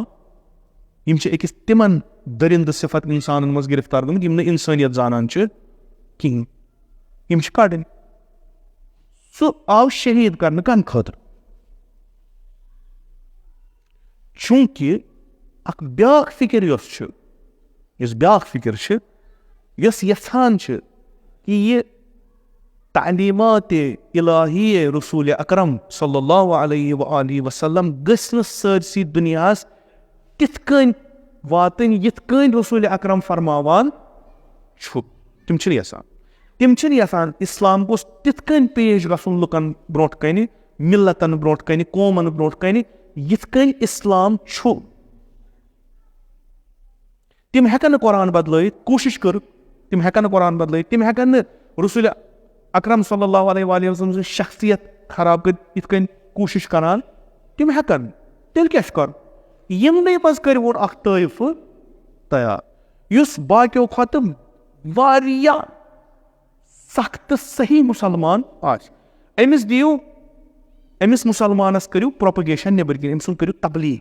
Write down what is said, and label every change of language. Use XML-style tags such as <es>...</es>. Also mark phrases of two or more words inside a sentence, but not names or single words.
<ks>یِم چھِ أکِس تِمن دٔرِندٕ صفت انسانن منٛز گرفتار گٔمٕتۍ یِم نہٕ انسٲنیت زانان چھِ کِہینۍ. یِم چھِ کڑٕنۍ. سُہ آو شہیٖد کرنہٕ کمہِ خٲطرٕ؟ چوٗنکہِ اکھ بیاکھ فکر یۄس بیاکھ فکر چھِ یۄس یژھان چھِ کہِ یہِ تعلیٖمات الہی رسول اکرم</ks> <ar>صلی اللہ علیہ وآلہ وسلم</ar> <ks>گٔژھ نہٕ سٲرسٕے دُنیاہس تِتھ کٔنۍ واتٕنۍ یِتھ کٔنۍ رسول اکرم فرماوان چھُ. تِم چھِنہٕ یژھان. تِم چھِنہٕ یژھان اسلام گوٚژھ تِتھ کٔنۍ پیش گژھُن لُکن برونٛٹھ کنہِ، ملتن برونٛٹھ کنہِ، قومن برونٛٹھ کنہِ یِتھ کٔنۍ اسلام چھُ. تِم ہٮ۪کن نہٕ قرآن بدلٲیِتھ. کوٗشش کٔرٕکھ، تِم ہٮ۪کن نہٕ قرآن بدلٲیِتھ. تِم ہٮ۪کن نہٕ رسول اکرم</ks> <ar>صلی اللہ علیہ وآلہ وسلم</ar> <ks>سٕنٛز شخصیت خراب کٔرِتھ یِتھ کٔنۍ کوٗشش کران. تِم ہٮ۪کن نہٕ. تیٚلہِ کیٛاہ چھُ کرُن؟ یِمنٕے منٛز کٔرۍہُن اکھ طٲیفہٕ تیار یُس باقیو کھۄتہٕ واریاہ سخ تہٕ صحیح مُسلمان آسہِ. أمِس دِیِو، أمِس مُسلمانس کٔرِو پروپگیشن نیٚبرۍ کِنۍ، أمۍ سُنٛد کٔرِو تبلیٖغ.</ks>